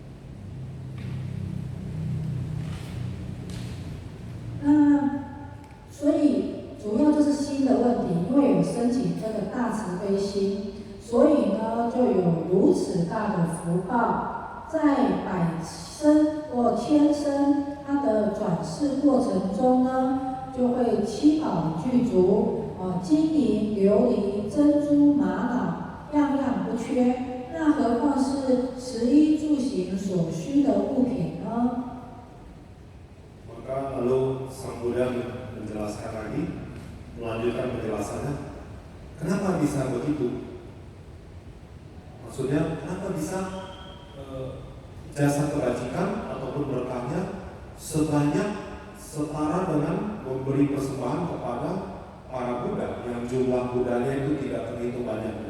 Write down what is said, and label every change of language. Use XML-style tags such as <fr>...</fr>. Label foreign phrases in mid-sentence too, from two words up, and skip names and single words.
<zh>所以主要就是心的问题，因为有升起这个大慈悲心，所以呢就有如此大的福报，在百生或千生。它的转世过程中呢，就会七宝具足，金银琉璃珍珠玛瑙样样不缺。那何况是食衣住行所需的物品呢？</zh> <id>Maka lalu Sang Buddha menjelaskan lagi, melanjutkan penjelasannya. Kenapa bisa begitu? Maksudnya, kenapa bisa jasa kebajikan ataupun berkahnya sebanyak setara dengan memberi persembahan kepada para Buddha yang jumlah Buddhanya itu tidak terhitung banyaknya.</id>